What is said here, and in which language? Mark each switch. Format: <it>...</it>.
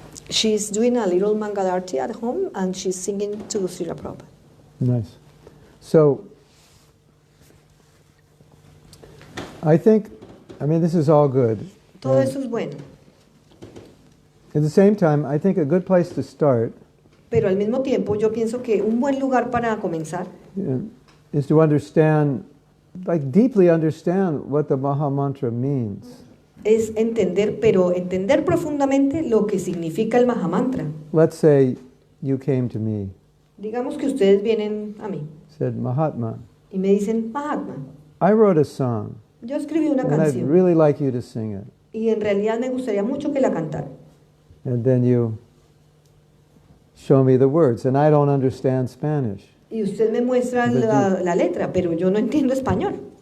<en>She's doing a little Mangalarti at home and she's singing to Srila Prabhupada. Nice. So, I think, this is all good.</en> <es>Todo eso es bueno,</es> <en>At the same time, I think a good place to start</en> <es>pero al mismo tiempo yo pienso que un buen lugar para comenzar</es> <en>is to understand, deeply understand what the maha-mantra means.</en> <es>es entender, pero entender profundamente lo que significa el maha-mantra.</es> <en>Let's say you came to me,</en> <es>Digamos que ustedes vienen a mí</es> <en>said, Mahatma,</en> <es>y me dicen, Mahatma,</es> <en>I wrote a song,</en> <es>yo escribí una</es> <en>and I'd</en> <es>canción</es> <en>really like you to sing it.</en> <es>y en realidad me gustaría mucho que la cantara.</es> <en>And then you show me the words, and I don't understand Spanish.</en> <es>Y usted me muestra la letra, pero yo no entiendo español.</es>